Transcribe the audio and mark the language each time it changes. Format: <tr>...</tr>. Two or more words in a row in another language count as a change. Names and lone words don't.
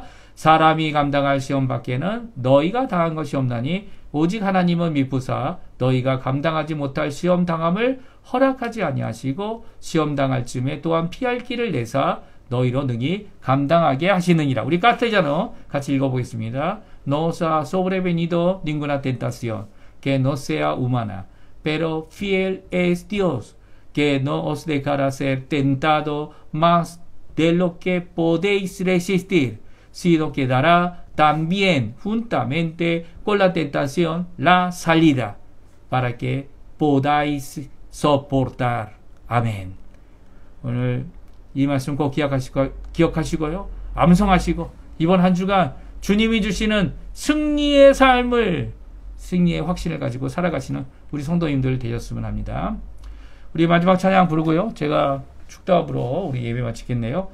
<ko>사람이 감당할 시험 밖에는 너희가 당한 것이 없나니 오직 하나님은 미쁘사 너희가 감당하지 못할 시험 당함을 허락하지 아니하시고 시험 당할 쯤에 또한 피할 길을 내사 너희로 능히 감당하게 하시느니라. 우리 카테자노 같이 읽어보겠습니다.</ko> <es>No se ha sobrevenido ninguna tentación que no sea humana, pero fiel es Dios, que no os dejará ser tentado más de lo que podéis resistir, sino que dará también juntamente con la tentación la salida, para que podáis soportar.</es> <ko>아멘. 오늘 이 말씀 꼭 기억하시고요. 암송하시고 이번 한 주간 주님이 주시는 승리의 삶을, 승리의 확신을 가지고 살아가시는 우리 성도님들 되셨으면 합니다. 우리 마지막 찬양 부르고요, 제가 축도합으로 우리 예배 마치겠네요.</ko>